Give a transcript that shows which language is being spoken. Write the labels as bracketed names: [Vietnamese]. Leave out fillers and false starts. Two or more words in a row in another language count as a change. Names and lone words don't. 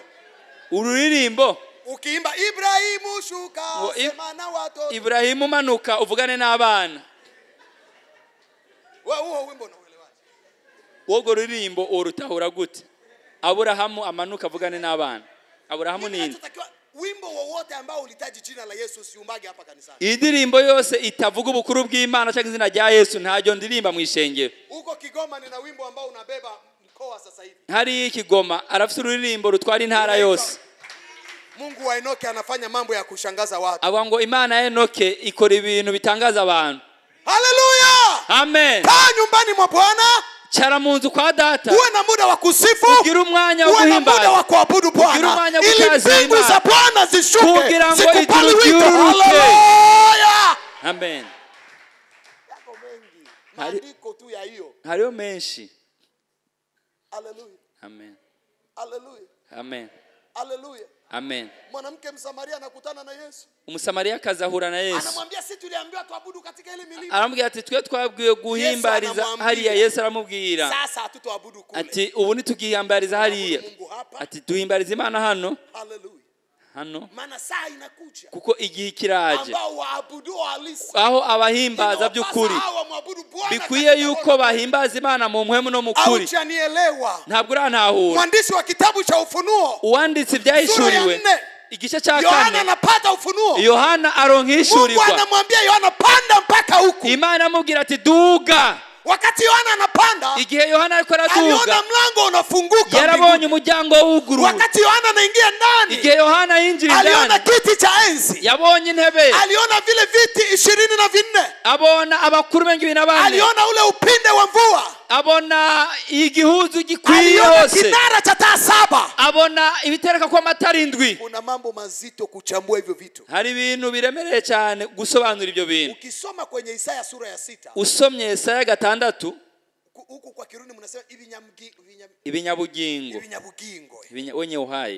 [Rundi] Ururirimbo [Swahili] Ukiimba Ibrahimu shuka sema na watoto. [Rundi] Ibrahimu manuka uvugane n'abana. [Swahili] Wewe huo wimbo unaelewaje? [Rundi] Wogo ruririmbo urutahura gute? Aburahamu amanuka avugane n'abana. Aburahamu ni [Swahili] wimbo wowote ambao ulitaji jina la Yesu usiumbage hapa kanisani. [Rundi] Indirimbo yose itavuga ubukuru bw'Imana cyangwa izina rya Yesu ntajyo ndirimba mu ishengero. [Swahili] Huko Kigoma nina wimbo ambao unabeba mkoa sasa hivi. [Rundi] Hari Kigoma arafite ururirimbo rutwara intara yose. [Swahili] Mungu wa Enock anafanya mambo ya kushangaza watu. [Rundi] Aba ngo Imana ya Enock ikora ibintu bitangaza abantu. Haleluya! Amen. [Swahili] Kaa nyumbani mwa Bwana. [Rundi] Cara munzu kwa data. [Swahili] Uwe na muda wa kusifu. [Rundi] Ugira umwanya wo guhimbaza. [Swahili] Uwe na muda wa kuabudu Bwana. Ili mbingu za Bwana zishuke. [Rundi] Kugira ngo ijuru ryururuke. Haleluya! Amen. [Swahili] Yako mengi. Maandiko tu ya hiyo. [Rundi] Hariyo menshi. Haleluya. Amen. Haleluya. Amen. Haleluya. Amen. [Swahili] Mwanamke Msamaria anakutana na Yesu. [Rundi] Umusamaria kazahura na Yesu. [Swahili] Anamwambia sisi tuliambiwa tuabudu katika ile milima. [Rundi] Aramubwira ati twe twabwiye guhimbariza hariya. Yesu aramubwira [Swahili] sasa hatutoabudu kule. [Rundi] Ati ubu nitugihambariza hariya. Ati duhimbariza Imana hano. Haleluya. Hano. [Swahili] Maana saa inakuja. [Rundi] Kuko igihe kiraje. [Swahili] Ambao waabudu halisi. [Rundi] Aho abahimbaza by'ukuri. Bikwiye yuko bahimbaza Imana mu mpwemu no mu kuri. [Swahili] Hauchanielewa. [Rundi] Ntabwo urantahura. [Swahili] Mwandishi wa kitabu cha Ufunuo. [Rundi] Uwanditse ibyahishuriwe. Igice cya 4. [Swahili] Yohana anapata ufunuo. [Rundi] Yohana aronhishurirwa. [Swahili] Mungu anamwambia Yohana panda mpaka huku. [Rundi] Imana amubwira ati duga. [Swahili] Wakati Yohana anapanda, igihe Yohana alikuwa anaduga, aliona mlango unafunguka. [Rundi] Yarabonye umuryango w'uguru. [Swahili] Wakati Yohana anaingia ndani, [Rundi] igihe Yohana yinjira ndani, [Swahili] aliona kiti cha enzi. [Rundi] Yabonye intebe. [Swahili] Aliona vile viti 24. [Rundi] Abona abakuru bengi binabane. [Swahili] Aliona ule upinde wa mvua. [Rundi] Abona igihuzu gikwiye hose. [Swahili] Aliona kinara cha taa 7. [Rundi] Abona ibitereka kwa matara 7. [Swahili] Kuna mambo mazito kuchambua hivyo vitu. [Rundi] Hari ibintu biremereye cyane gusobanura ibyo bintu. [Swahili] Ukisoma kwenye Isaya sura ya 6. [Rundi] Usomye Isaya 6. [Swahili] Huku kwa Kirundi mnasema [Rundi] ibinyabugingo. [Swahili] Wenye uhai.